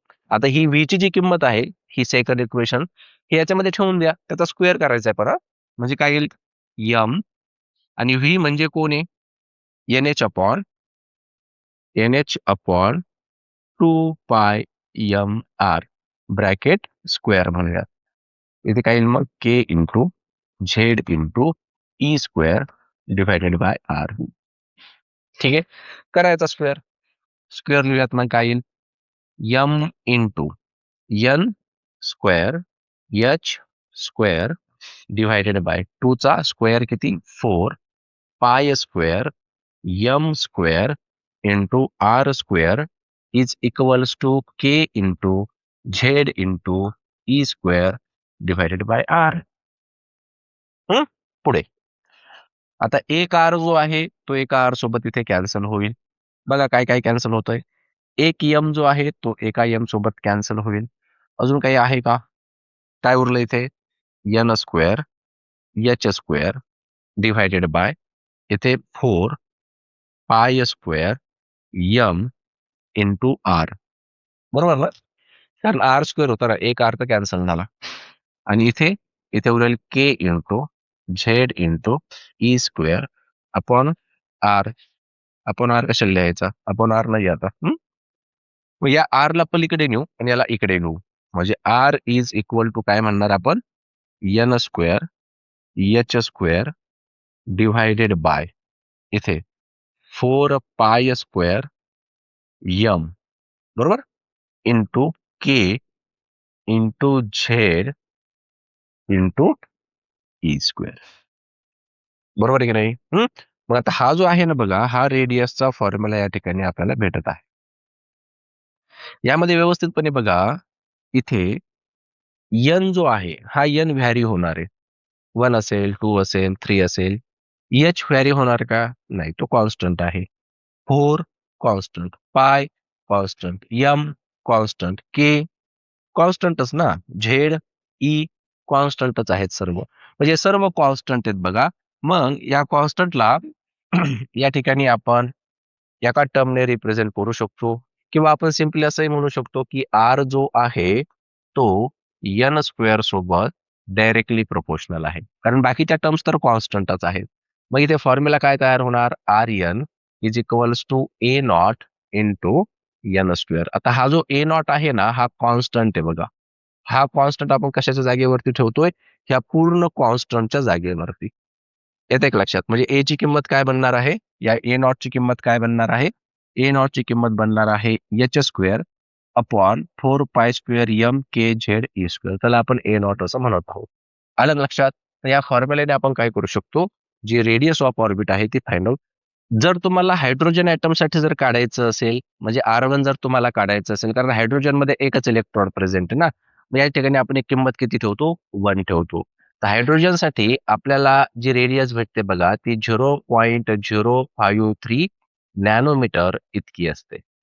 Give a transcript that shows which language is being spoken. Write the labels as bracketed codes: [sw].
[mr] आता ही व्ही ची जी किंमत आहे, ही सेकंड इक्वेशन, हे याच्यामध्ये ठेवून द्या. त्याचा स्क्वेअर करायचा आहे परत. म्हणजे काय येईल? यम. आणि व्ही म्हणजे कोण आहे? NH अपॉन 2 पाय ब्रॅकेट स्क्वेअर म्हणूयात. इथे काय येईल मग? [en] K into Z into E square divided by R. [mr] ठीक आहे. करायचा स्क्वेअर. स्क्वेअर लिहूयात. मग काय येईल? [en] M into N square H square divided by 2 [mr] चा स्क्वेअर किती? [en] 4 pi square M square into R square is equals to K into Z into E square divided by R. [mr] पुढे आता एक आर जो आहे तो एका आर सोबत इथे कॅन्सल होईल. बघा काय काय कॅन्सल होतंय. एक यम जो आहे तो एका यम सोबत कॅन्सल होईल. अजून काही आहे का? काय उरलं इथे? [en] N square H square divided by इथे 4 pi square M into R. [mr] बरोबर ना? कारण आर स्क्वेअर होता ना, एक आर तर कॅन्सल झाला. आणि इथे इथे उरेल के into Z into E square upon R. Upon R कशाला लिहायचा? अपॉन आर नाही आता. मग या आर ला पलीकडे नेऊ आणि याला इकडे नेऊ. म्हणजे आर इज इक्वल टू काय म्हणणार आपण? [en] N square H square divided by इथे 4 pi square M, बरोबर, into K into Z into E square. [mr] बरोबर आहे की नाही? मग आता हा जो आहे ना बघा, हा रेडियसचा फॉर्म्युला या ठिकाणी आपल्याला भेटत आहे. यामध्ये व्यवस्थितपणे बघा, इथे एन जो आहे हा एन व्हॅरी होणार आहे. 1 असेल, 2 असेल, 3 असेल. एच व्हॅरी होणार का? नाही, तो कॉन्स्टंट आहे. 4 कॉन्स्टंट, पाय कॉन्स्टंट, एम कॉन्स्टंट, के कॉन्स्टंटच ना, झेड ई कॉन्स्टंटच आहेत सर्व. म्हणजे सर्व कॉन्स्टंट आहेत बघा. मग या कॉन्स्टंटला या ठिकाणी आपण एका टर्मने रिप्रेझेंट करू शकतो, किंवा आपण सिम्पली असंही म्हणू शकतो की आर जो आहे तो एन स्क्वेअर सोबत डायरेक्टली प्रोपोर्शनल आहे, कारण बाकीच्या टर्म्स तर कॉन्स्टंटच आहेत. मग इथे फॉर्म्युला काय तयार होणार? [en] R N is equals to A naught into N square. [mr] आता हा जो ए नॉट आहे ना, हा कॉन्स्टंट आहे बघा. हा कॉन्स्टंट आपण कशाच्या जागेवरती ठेवतोय? ह्या पूर्ण कॉन्स्टंटच्या जागेवरती. येते एक लक्षात? म्हणजे ए ची किंमत काय बनणार आहे? या ए नॉट ची किंमत काय बनणार आहे? ए नॉट ची किंमत बनणार आहे [en] H square upon 4 pi square M K Z E square. [mr] त्याला आपण ए नॉट असं म्हणत आहोत. आलं लक्षात? तर या फॉर्म्युल्याने आपण काय करू शकतो? जी रेडियस ऑफ ऑर्बिट आहे ती फाइंड आउट. जर तुम्हाला हायड्रोजन ॲटमसाठी जर काढायचं असेल, म्हणजे R1 जर तुम्हाला काढायचं असेल, कारण हायड्रोजनमध्ये एकच इलेक्ट्रॉन प्रेझेंट आहे ना. मग या ठिकाणी आपण एक किंमत किती ठेवतो? 1 ठेवतो. तर हायड्रोजनसाठी आपल्याला जी रेडियस भेटते बघा, ती 0.053 नॅनोमीटर इतकी असते.